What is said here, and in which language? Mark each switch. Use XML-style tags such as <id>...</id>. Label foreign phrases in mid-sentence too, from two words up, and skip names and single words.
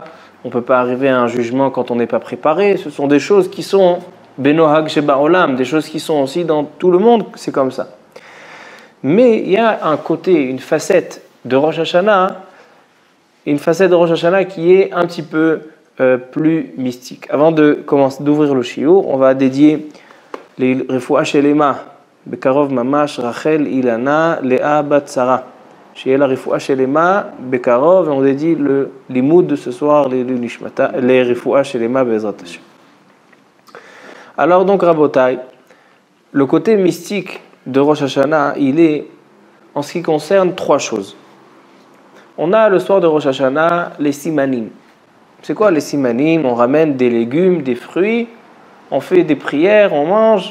<fr>On ne peut pas arriver à un jugement quand on n'est pas préparé. Ce sont des choses qui sont</fr> <he>בנוהג שבעולם,</he> <fr>des choses qui sont aussi dans tout le monde, c'est comme ça. Mais il y a un côté, une facette de Rosh Hashanah, qui est un petit peu plus mystique. Avant de commencer d'ouvrir le shiur, on va dédier les</fr> <he>רפואה שלמה בקרוב ממש</he> <fr>Rachel Ilana Lea bat Sarah. Chez la</fr> <he>רפואה שלמה בקרוב,</he> <fr>et on dédie le limoud de ce soir, les</fr> <he>רפואה שלמה בעזרת השם.</he> <fr>Alors donc Rabotai, le côté mystique de Rosh Hashanah, il est en ce qui concerne trois choses. On a le soir de Rosh Hashanah les simanim. C'est quoi les simanim? On ramène des légumes, des fruits, on fait des prières, on mange.</fr>